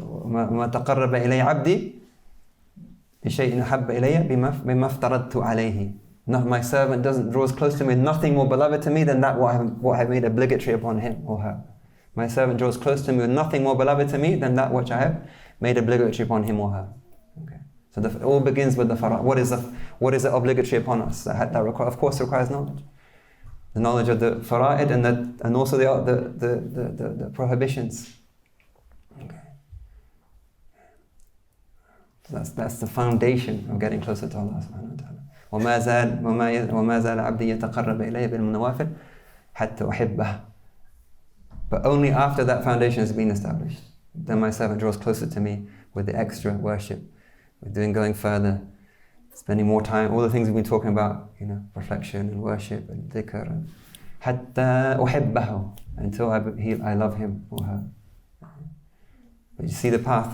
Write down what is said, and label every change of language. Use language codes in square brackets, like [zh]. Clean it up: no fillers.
[ar] ما تقرب إلي عبدي بشيء أحب إلي بما افترضت عليه. [en] My servant draws close to me with nothing more beloved to me than that what I have made obligatory upon him or her. My servant draws close to me with nothing more beloved to me than that which I have made obligatory upon him or her. Okay. So it all begins with the fara'id. What is obligatory upon us? That of course requires knowledge. The knowledge of the fara'id and also the prohibitions. Okay. So that's the foundation of getting closer to Allah subhanahu wa ta'ala. [ar] وما زال عبدي يتقرب إلي بالنوافل حتى أحبه. [en] But only after that foundation has been established, then my servant draws closer to me with the extra worship, with going further, spending more time, all the things we've been talking about, reflection and worship and dhikr, and [ar] حتى أحبه, [en] until I love him or her. But you see the path.